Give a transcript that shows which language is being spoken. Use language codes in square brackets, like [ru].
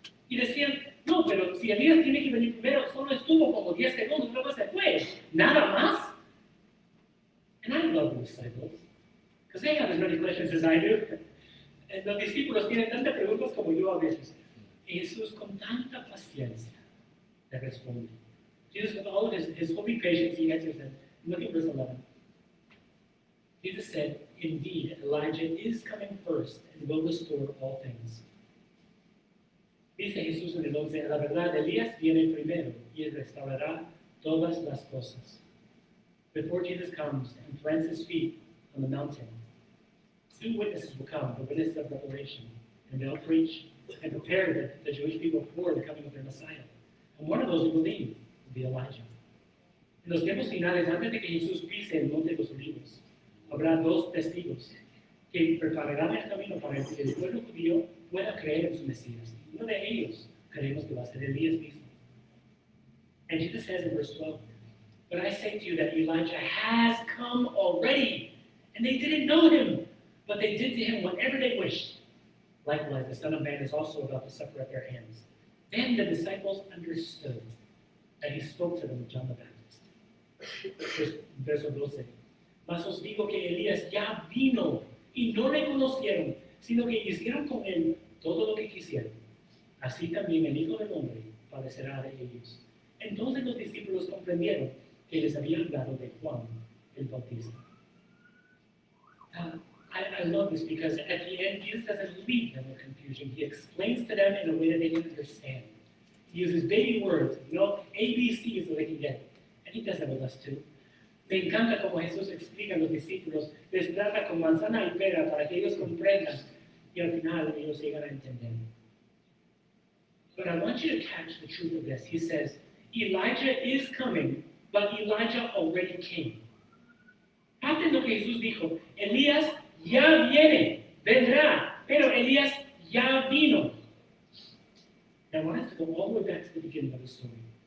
[es] Y decían, no, pero si Elías tiene que venir primero, solo estuvo como 10 segundos, luego se fue. Nada más. [en] And I love the disciples, because they have as many questions as I do. [es] Los discípulos tienen tantas preguntas como yo a veces. Y Jesús con tanta paciencia le responde. [en] Jesus, with all of his holy patience, he answers them. Look at verse 11. Jesus said, indeed, Elijah is coming first and will restore all things. [es] Dice Jesús en el 11, la verdad, Elías viene primero y restaurará todas las cosas. [en] Before Jesus comes and plants his feet on the mountain, two witnesses will come, the witnesses of revelation, and they'll preach and prepare the Jewish people for the coming of their Messiah. And one of those who believe will be Elijah. [es] En los tiempos finales, antes de que Jesús pise el monte de los olivos, habrá dos testigos que prepararán el camino para que el pueblo judío pueda creer en su Mesías. Uno de ellos creemos que va a ser Elías mismo. [en] And Jesus says in verse 12, but I say to you that Elijah has come already, and they didn't know him, but they did to him whatever they wished. Likewise, the Son of Man is also about to suffer at their hands. Then the disciples understood that he spoke to them of John the Baptist. [es] Verso 12. Mas os digo que Elías ya vino y no le conocieron, sino que hicieron con él todo lo que quisieron. Así también el Hijo del Hombre padecerá de ellos. Entonces los discípulos comprendieron que les había hablado de Juan el Bautista. [en] I love this because at the end, Jesus doesn't leave them in confusion. He explains to them in a way that they can understand. He uses baby words, ABCs so they can get it. And he does that with us too. [es] Me encanta como Jesús explica a los discípulos, les trata con manzana y pera para que ellos comprendan y al final ellos llegan a entender. [en] But I want you to catch the truth of this. He says, Elijah is coming, but Elijah already came. [es] Capten lo que Jesús dijo, Elías ya viene, vendrá, pero Elías ya vino. [en] I want us to go all the way back to the beginning of the story.